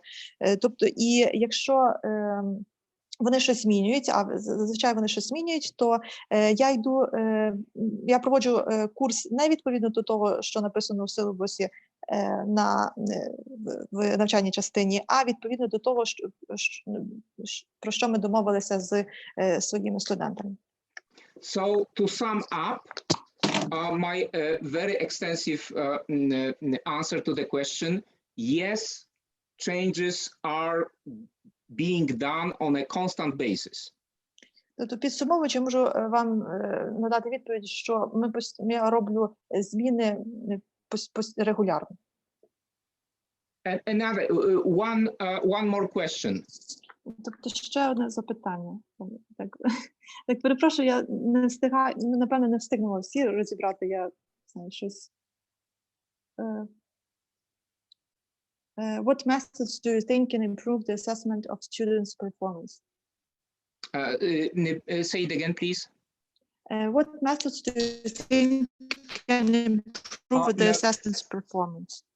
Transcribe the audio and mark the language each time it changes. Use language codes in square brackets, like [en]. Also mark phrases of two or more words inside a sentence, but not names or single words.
[uk] Тобто, і якщо вони щось змінюють, а зазвичай вони щось змінюють, то я проводжу курс не відповідно до того, що написано в силабусі в навчальній частині, а відповідно до того, про що ми домовилися з своїми студентами. [en] So, to sum up, my very extensive answer to the question, yes, changes are being done on a constant basis. [uk] Тобто підсумовуючи, можу вам надати відповідь, що я роблю зміни регулярно. [en] Another one more question. [uk] Тобто ще одне запитання. Так перепрошую, я не встигаю, напевно, не встигнула всі розібрати, я знаю щось. [en] What methods do you think can improve the assessment of students' performance? Say it again, please. What methods do you think can improve the assessment's performance?